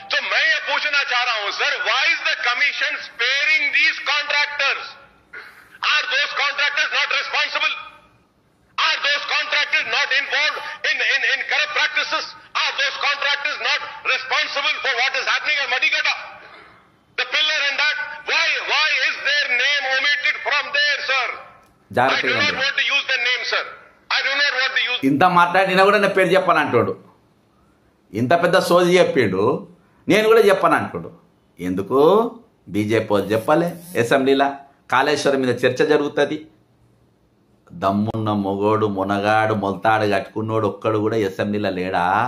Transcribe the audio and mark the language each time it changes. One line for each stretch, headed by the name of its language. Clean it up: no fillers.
Hindi: तो मैं ये पूछना चाह रहा हूं sir,
English: why is the commission sparing these contractors? Are those contractors not responsible? Are those contractors not involved in corrupt practices? Are those contractors not responsible for what is happening at Madikata? The pillar and that, why is their name omitted from there, sir? I do not want to use their name, sir. I do not want to use.
Telugu: ఇంత మాట్లాడినా కూడా నేను పేరు చెప్పను అంటాడు. ఇంత పెద్ద సోది చెప్పిండు, నేను కూడా చెప్పను అంటాడు. ఎందుకు? బీజేపీ వాళ్ళు చెప్పాలి. అసెంబ్లీలో కాళేశ్వరం మీద చర్చ జరుగుతుంది. దమ్మున్న మొగోడు మునగాడు మొలతాడు కట్టుకున్నోడు ఒక్కడు కూడా అసెంబ్లీలో లేడా?